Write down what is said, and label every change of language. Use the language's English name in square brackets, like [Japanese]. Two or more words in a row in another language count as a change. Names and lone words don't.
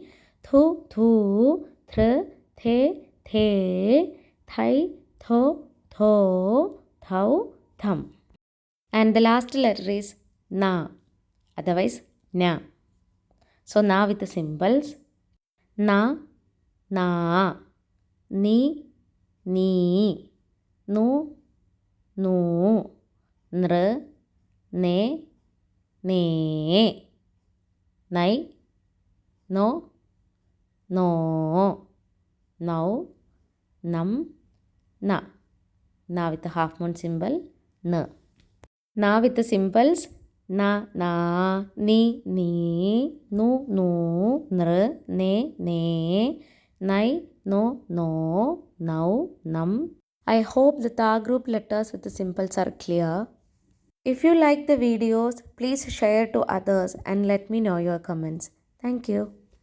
[English] Thu, Thu. Thr, The, The. Thai, Tho, Tho. Thau, Tham. And the last letter is Na. Otherwise, Na. So, Na with the symbols. Na, Na. Ni, Ni. Nu, Nu. Nr, Ne, Ne. Nai, No, No. Now, Nam, Na. Na with the half moon symbol. N. Na with the symbols. Na, Na. Ni, Ni. Nu, Nu. Nr, Ne, Ne. Nai, No, No. Now, Nam. I hope the Ta group letters with the symbols are clear. If you like the videos, please share to others and let me know your comments. Thank you.